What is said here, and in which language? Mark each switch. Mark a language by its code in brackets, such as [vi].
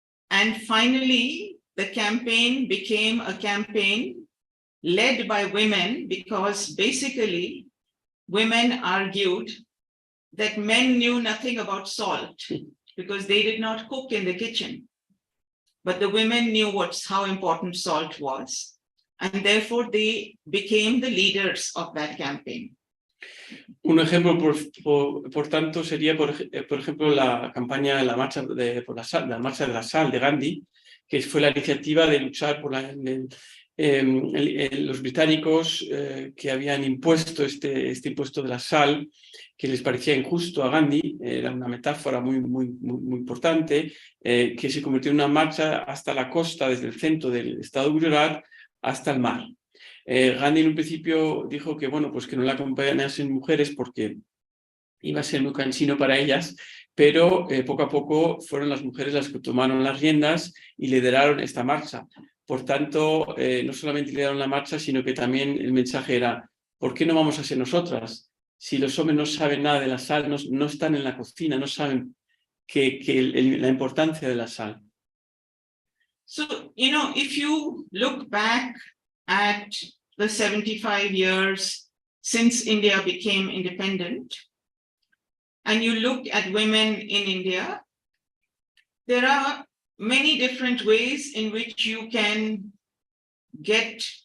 [en] And finally, the campaign became a campaign led by women because basically women argued that men knew nothing about salt because they did not cook in the kitchen. But the women knew how important salt was. And therefore they became the leaders of that campaign. [es] Un ejemplo, por tanto, sería, por ejemplo, la campaña, la marcha de la sal de Gandhi, que fue la iniciativa de luchar por los británicos que habían impuesto este impuesto de la sal, que les parecía injusto a Gandhi, era una metáfora muy importante, que se convirtió en una marcha hasta la costa, desde el centro del estado de Gujarat hasta el mar. Gandhi en un principio dijo que, bueno, pues que no la acompañasen mujeres porque iba a ser muy cansino para ellas, pero poco a poco fueron las mujeres las que tomaron las riendas y lideraron esta marcha. Por tanto, no solamente lideraron la marcha, sino que también el mensaje era, ¿por qué no vamos a ser nosotras? Si los hombres no saben nada de la sal, no están en la cocina, no saben la importancia de la sal. [en] So, if you look back at the 75 years since India became independent, and you look at women in India, there are many different ways in which you can get